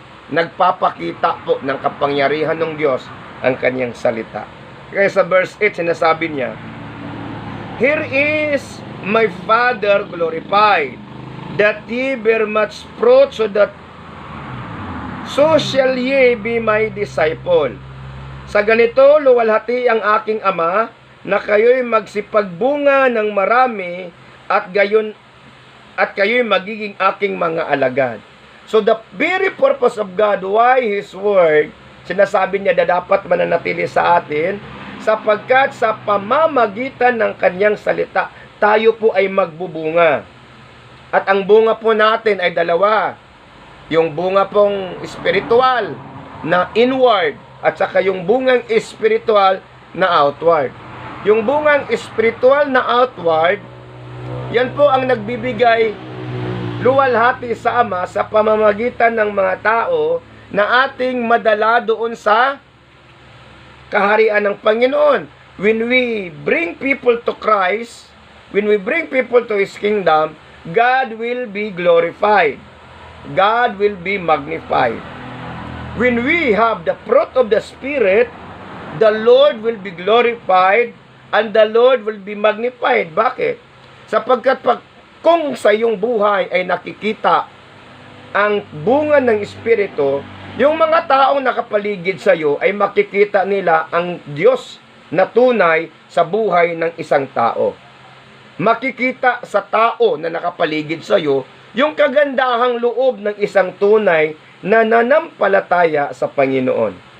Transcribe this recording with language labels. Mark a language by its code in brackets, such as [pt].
[tl] Nagpapakita po ng kapangyarihan ng Diyos ang kanyang salita. Kaya sa verse 8, sinasabi niya, [en] here is my Father glorified, that ye bear much fruit, so shall ye be my disciple. [tl] Sa ganito, luwalhati ang aking Ama, na kayo'y magsipagbunga ng marami, at kayo'y magiging aking mga alagad. [en] So the very purpose of God, why His word, [tl] sinasabi niya na dapat mananatili sa atin, sapagkat sa pamamagitan ng kanyang salita, tayo po ay magbubunga. At ang bunga po natin ay dalawa. Yung bunga pong spiritual na inward at saka yung bungang spiritual na outward. Yung bungang spiritual na outward, yan po ang nagbibigay luwalhati sa Ama sa pamamagitan ng mga tao na ating madala doon sa kaharian ng Panginoon. [en] When we bring people to Christ, when we bring people to His kingdom, God will be glorified. God will be magnified. When we have the fruit of the Spirit, the Lord will be glorified and the Lord will be magnified. [tl] Bakit? Sapagkat kung sa iyong buhay ay nakikita ang bunga ng Espiritu, yung mga taong nakapaligid sa iyo ay makikita nila ang Diyos na tunay sa buhay ng isang tao. Makikita sa tao na nakapaligid sa iyo yung kagandahang loob ng isang tunay na nanampalataya sa Panginoon.